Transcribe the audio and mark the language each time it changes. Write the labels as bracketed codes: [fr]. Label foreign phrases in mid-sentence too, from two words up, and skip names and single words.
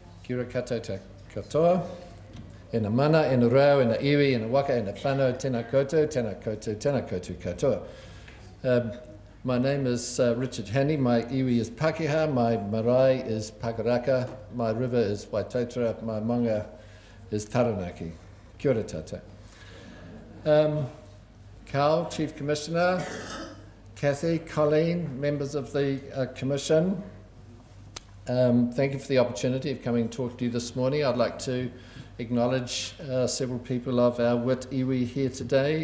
[mi] Kia ora koutou te katoa. E na mana, e na rau, e na iwi, e na waka, e na whanau, tēnā koutou, tēnā koutou, tēnā koutou katoa. [en] My name is Richard Handley. My iwi is Pakeha, my marae is Pakaraka, my river is Waitotara, my manga is Taranaki. [mi] Kia ora tātou. [en] Carl, Chief Commissioner, Kathy, Colleen, members of the Commission, thank you for the opportunity of coming and talking to you this morning. I'd like to acknowledge several people of our WITT iwi here today.